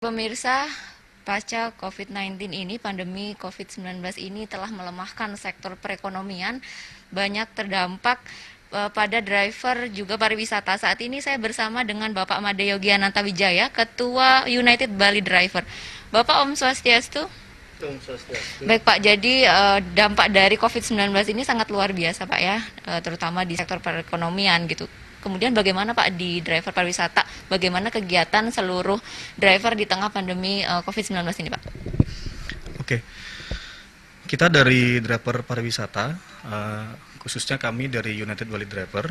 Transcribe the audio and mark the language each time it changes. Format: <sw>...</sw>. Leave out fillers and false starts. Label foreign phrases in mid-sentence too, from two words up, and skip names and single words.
<id>Pemirsa, pasca COVID-19 ini, pandemi COVID-19 ini telah melemahkan sektor perekonomian, banyak terdampak pada driver juga pariwisata. Saat ini saya bersama dengan Bapak Made Yogiananta Wijaya, Ketua United Bali Driver. Bapak,</id> <ban>Om Swastiastu. Om Swastiastu.</ban> <id>Baik Pak, jadi dampak dari COVID-19 ini sangat luar biasa Pak ya, terutama di sektor perekonomian gitu. Kemudian bagaimana Pak di driver pariwisata, bagaimana kegiatan seluruh driver di tengah pandemi COVID-19 ini Pak? Oke, kita dari driver pariwisata, khususnya kami dari United Bali Driver.</id>